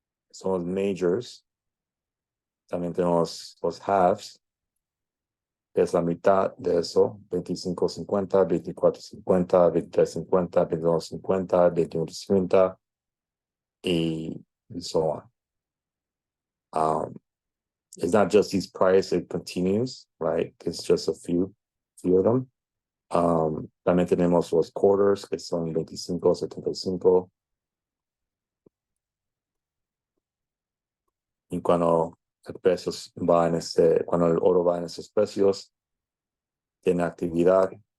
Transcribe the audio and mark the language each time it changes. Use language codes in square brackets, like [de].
[en] Son los majors. También tenemos los halves, que es la mitad de eso, 25.50, 24.50, 23.50, 22.50, 21.50, y so on. It's not just these prices, it continues, right? It's just a few of them. [es] También tenemos los quarters, que son 25, 75. Y cuando cuando el oro va en esos precios, tiene actividad.